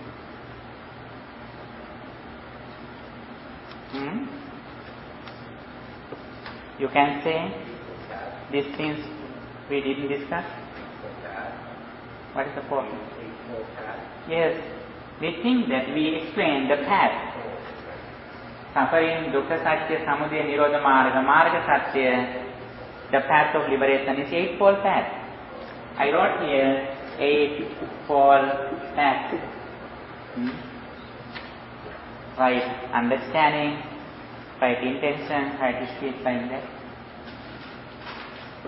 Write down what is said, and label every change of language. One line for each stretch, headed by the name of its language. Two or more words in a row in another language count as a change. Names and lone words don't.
English: You can say these things we didn't discuss. What is the point? Yes, we think that we explain the path. Suffering,
Sanskrit: dukkha satya, samudaya, nirodha marga, marga satya.
English: The path of liberation is 8-fold path. I wrote here 8-fold path. Right understanding, right intention, right speech, like that.